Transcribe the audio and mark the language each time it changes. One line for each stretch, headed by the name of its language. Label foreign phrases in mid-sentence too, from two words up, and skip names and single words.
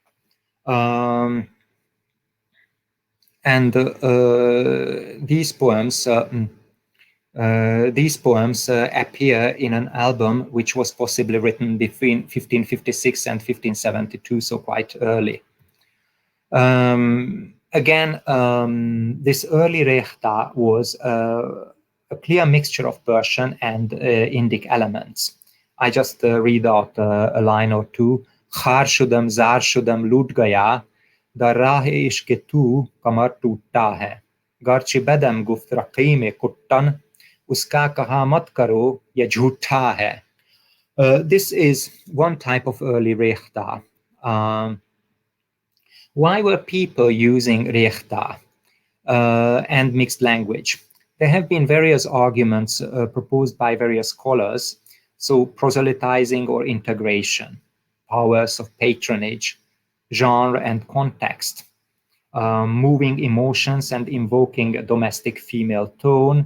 English: These poems appear in an album which was possibly written between 1556 and 1572, so quite early. This early Rekhta was a clear mixture of Persian and Indic elements. I just read out a line or two.
Persian: خوار شدم، زار شدم,
Urdu: لٹ گیا,
Persian: در راه عشق تو
Urdu: کمر ٹوٹا ہے.
Persian: گرچہ بیدم گفت رقیم کتن,
Urdu: اس کا کہا مت کرو، یہ جھوٹا ہے.
English: This is one type of early Rekhta. Why were people using Rekhta and mixed language? There have been various arguments proposed by various scholars. So proselytizing or integration, powers of patronage, genre and context, moving emotions and invoking a domestic female tone.